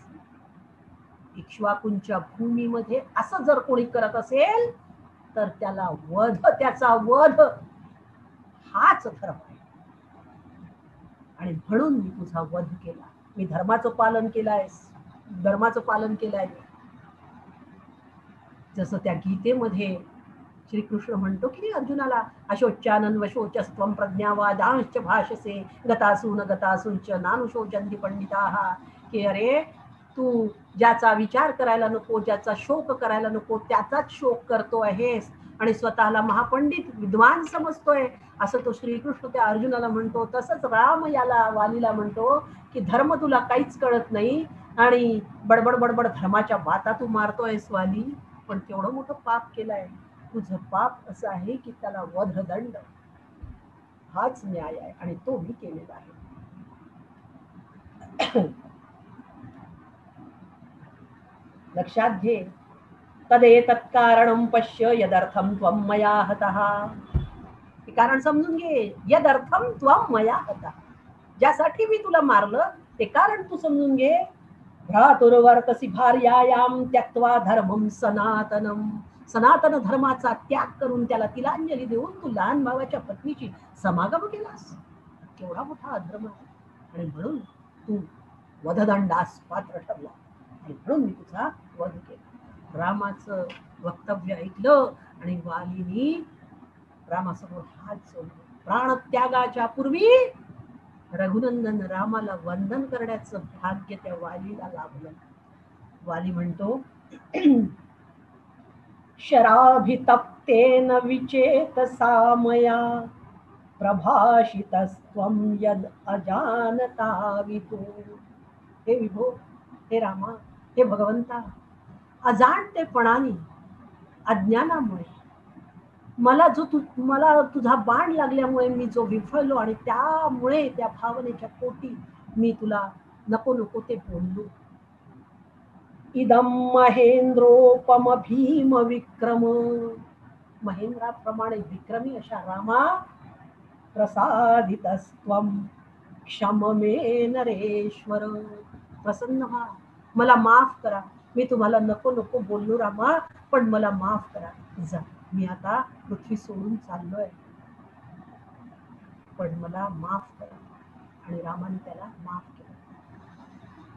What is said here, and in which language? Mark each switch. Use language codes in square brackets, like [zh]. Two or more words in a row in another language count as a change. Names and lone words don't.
[mr] इक्ष्वाकूंच्या भूमीमध्ये असं जर कोणी करत असेल तर त्याला वध, त्याचा वध हाच धर्म आहे. आणि म्हणून मी तुझा वध केला. मी धर्माचं पालन केलंयस, धर्माचं पालन केलंय. जसं त्या गीतेमध्ये श्रीकृष्ण म्हणतो की अर्जुनाला, [sa] अशोच्यानन वशोचस्त्वं प्रज्ञावादांश्च भाषसे गतासून गतासूंच नानुशोचन्ति पंडिताः. [mr] की अरे तू ज्याचा विचार करायला नको, ज्याचा शोक करायला नको त्याचाच शोक करतो आहेस आणि स्वतःला महापंडित विद्वान समजतोय, असं तो श्रीकृष्ण त्या अर्जुनाला म्हणतो. तसंच राम याला वालीला म्हणतो की धर्म तुला काहीच कळत नाही आणि बडबड बडबड धर्माच्या बाता तू मारतोयस वाली, पण तेवढं मोठं पाप केलंय. तुझं पाप असं आहे की त्याला वधदंड हाच न्याय आहे आणि तो मी केलेला आहे. लक्षात घे, [sa] तदेतत् कारणं पश्य यदर्थं त्वं मया हतः. [mr] हे कारण समजून घे, [sa] यदर्थं त्वं मया हतः, [mr] ज्यासाठी मी तुला मारलं ते कारण तू समजून घे. [sa] भ्रातुर्वर्तसी भार्यायां त्यक्त्वा धर्मं सनातनम. [mr] सनातन धर्माचा त्याग करून त्याला तिलांजली देऊन तू लहान भावाच्या पत्नीची समागम केलास. केवढा मोठा अधर्म आहे आणि म्हणून तू वधदंडास पात्र ठरला आणि म्हणून मी तुझा वध केला. रामाचं वक्तव्य ऐकलं आणि वालीनी रामासमोर हात जोडले. प्राणत्यागाच्या पूर्वी रघुनंदन रामाला वंदन करण्याचं भाग्य त्या वालीला लाभलं. वाली म्हणतो, [sa] शराभितप्तेन विचेतसा मया प्रभाषितस्त्वं यद अजानता विभो. हे विभो, [mr] हे रामा, हे भगवंता, अजाणतेपणाने, अज्ञानामुळे मला तुझा बाण लागल्यामुळे मी जो विफळलो आणि त्यामुळे त्या भावनेच्या पोटी मी तुला नको नको ते बोललो. [sa] इदम महेंद्रोपम भीम विक्रम. [mr] महेंद्राप्रमाणे विक्रमी अशा रामा, [sa] प्रसादितस्त्वं क्षम मे नरेश्वर. [mr] प्रसन्न व्हा, मला माफ करा. मी तुम्हाला नको नको बोललो रामा, पण मला माफ करा. जा मी आता पृथ्वी सोडून चाललोय, पण मला माफ करा. आणि रामाने त्याला माफ केलं.